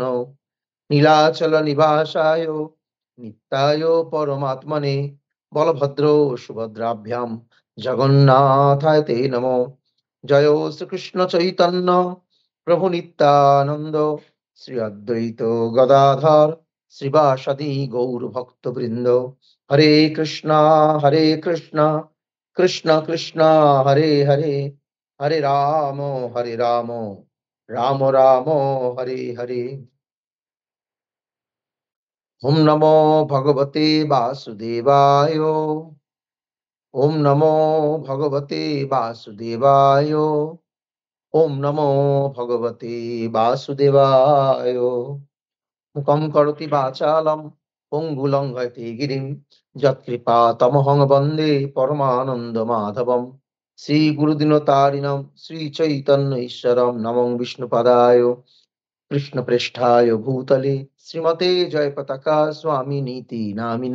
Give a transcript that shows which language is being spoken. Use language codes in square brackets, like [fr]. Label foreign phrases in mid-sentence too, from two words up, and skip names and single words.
[sa] নীলাচল নিবাসায় নিত্যায় পরমাত্মনে বলভদ্র সুভদ্রাভ্যাম জগন্নাথায় তে নমো। [bn] জয় শ্রীকৃষ্ণ চৈতন্য প্রভু নিত্যানন্দ শ্রী অদ্বৈত গদাধর শ্রীবাসাদি গৌর ভক্তবৃন্দ। [sa] হরে কৃষ্ণ কৃষ্ণ কৃষ্ণ হরে হরে, হরে রাম রাম রাম হরে হরে। ওম নমো ভগবতে বাসুদেবায়। ওম নমো ভগবতে বাসুদেবায়। ওম নমো ভগবতে বাসুদেবায়। মুখং করোতি বাচালম পঙ্গু লঙ্ঘয়তে গিরিম যৎকৃপা তমহং বন্দে পরমানন্দ মাধবম। শ্রী গুরুদিনতারিণম শ্রী চৈতন্য ঈশ্বরম নমঃ বিষ্ণুপদায় কৃষ্ণ প্রেষ্ঠায় ভূতলে শ্রীমতে জয় পতাকা স্বামী নীতি নামিনে।